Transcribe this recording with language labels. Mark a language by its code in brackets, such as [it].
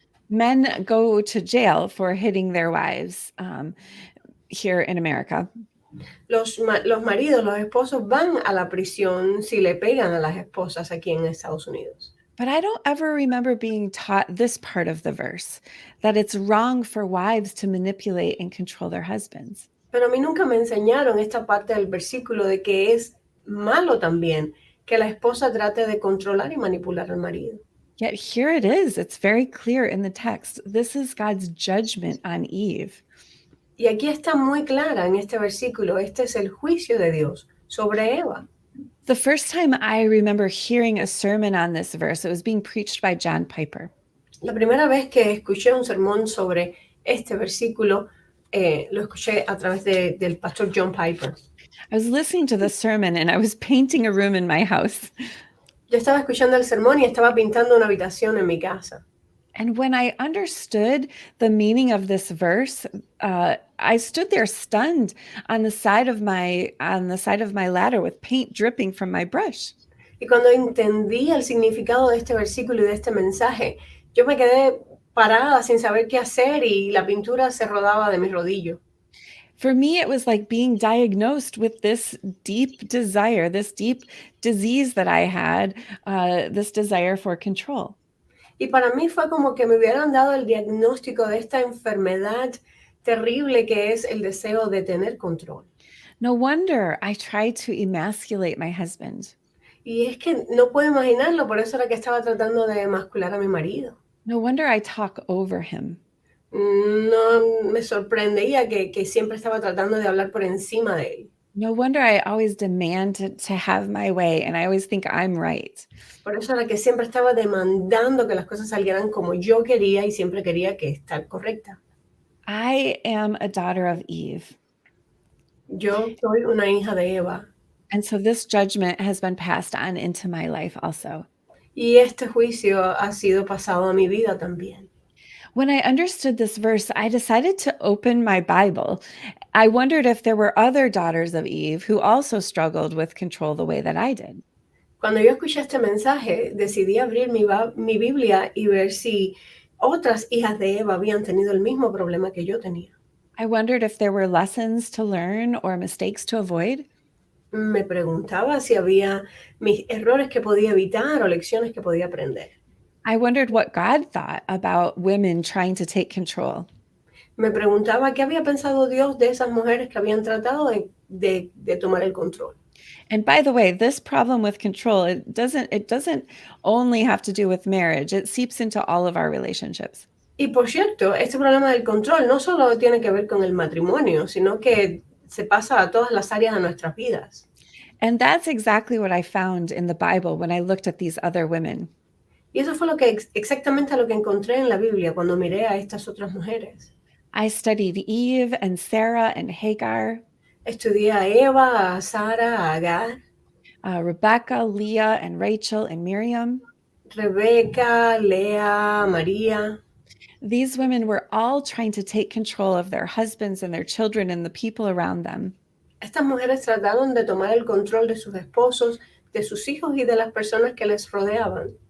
[en] Men go to jail for hitting their wives here in America. [es] Los maridos, los esposos van a la prisión si le pegan a las esposas aquí en Estados Unidos. [en] But I don't ever remember being taught this part of the verse, that it's wrong for wives to manipulate and control their husbands. [es] Pero a mí nunca me enseñaron esta parte del versículo de que es malo también que la esposa trate de controlar y manipular al marido. [en] Yet here it is. It's very clear in the text. This is God's judgment on Eve. [es] Y aquí está muy clara en este versículo, este es el juicio de Dios sobre Eva. [en] The first time I remember hearing a sermon on this verse, it was being preached by John Piper. [es] La primera vez que escuché un sermón sobre este versículo, lo escuché a través del pastor John Piper. [en] I was listening to the sermon and I was painting a room in my house. [es] Yo estaba escuchando el sermón y estaba pintando una habitación en mi casa. [en] And when I understood the meaning of this verse, I stood there stunned on the side of my ladder with paint dripping from my brush. [es] Y cuando entendí el significado de este versículo y de este mensaje, yo me quedé parada sin saber qué hacer y la pintura se rodaba de mis rodillos. [en] For me, it was like being diagnosed with this deep desire, this deep disease that I had, this desire for control. [es] Y para mí fue como que me hubieran dado el diagnóstico de esta enfermedad terrible que es el deseo de tener control. [en] No wonder I tried to emasculate my husband. [es] Y es que no puedo imaginarlo, por eso era que estaba tratando de emascular a mi marido. [en] No wonder I talk over him. [es] No me sorprendía que siempre estaba tratando de hablar por encima de él. [en] No wonder I always demand to have my way and I always think I'm right. [es] Por eso era que siempre estaba demandando que las cosas salieran como yo quería y siempre quería que estar correcta. [en] I am a daughter of Eve. [es] Yo soy una hija de Eva. [en] And so this judgment has been passed on into my life also. [es] Y este juicio ha sido pasado a mi vida también. [en] When I understood this verse, I decided to open my Bible. I wondered if there were other daughters of Eve who also struggled with control the way that I did. [es] Cuando yo escuché este mensaje, decidí abrir mi Biblia y ver si otras hijas de Eva habían tenido el mismo problema que yo tenía. [en] I wondered if there were lessons to learn or mistakes to avoid. [es] Me preguntaba si había mis errores que podía evitar o lecciones que podía aprender. [en] I wondered what God thought about women trying to take control. [es] Me preguntaba qué había pensado Dios de esas mujeres que habían tratado de tomar el control. [en] And by the way, this problem with control, it doesn't only have to do with marriage. It seeps into all of our relationships. [es] Y por cierto, este problema del control no solo tiene que ver con el matrimonio, sino que se pasa a todas las áreas de nuestras vidas. [en] And that's exactly what I found in the Bible when I looked at these other women. [es] Y eso fue exactamente lo que encontré en la Biblia cuando miré a estas otras mujeres. [en] I studied Eve and Sarah and Hagar, [es] Estudié a Eva, a Sara, a Agar, [en] Rebecca, Leah, and Rachel and Miriam. [es] Rebeca, Lea, María. [en] These women were all trying to take control of their husbands and their children and the people around them. [es] Estas mujeres trataron de tomar el control de sus esposos, de sus hijos y de las personas que les rodeaban.